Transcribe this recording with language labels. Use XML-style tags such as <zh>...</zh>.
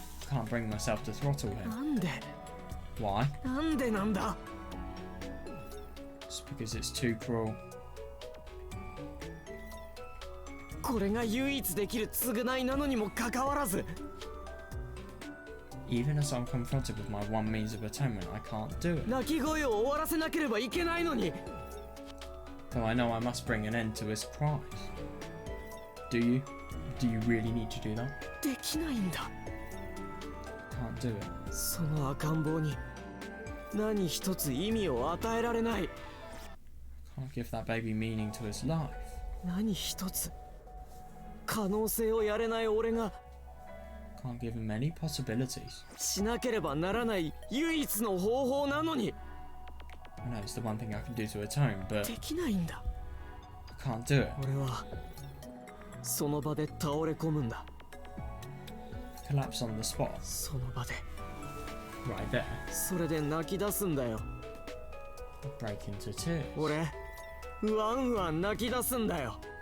<en>Can't bring myself to throttle him.</en> <ja>なんで</ja> <en>Why?</en> <ja>なんでなんだ。</ja> <en>It's because it's too cruel.</en> <ja>これが唯一できる償いなのにもかかわらず</ja> <en>Even as I'm confronted with my one means of atonement, I can't do it.</en> <ja>泣き声を終わらせなければいけないのに</ja> <en>Though I know I must bring an end to his cries. Do you? Do you really need to do that?</en> <ja>できないんだ。</ja> <en>Can't do it.</en> <ja>その赤ん坊に何一つ意味を与えられない。</ja> <en>Can't give that baby meaning to his life.</en> <ja>何一つ可能性をやれない俺が</ja> <en>Can't give him any possibilities.</en> <ja>しなければならない唯一の方法なのに</ja> <en>I know it's the one thing I can do to atone, but</en> <ja>できないんだ。</ja> <en>I can't do it.</en> <ja>俺はその場で倒れ込むんだ。</ja> <en>Collapse on the spot.</en> <ja>その場で</ja> <en>Right there.</en> <ja>それで泣き出すんだよ。</ja> <en>Break into tears.</en> <ja>俺ワンワン泣き出すんだよ。</ja>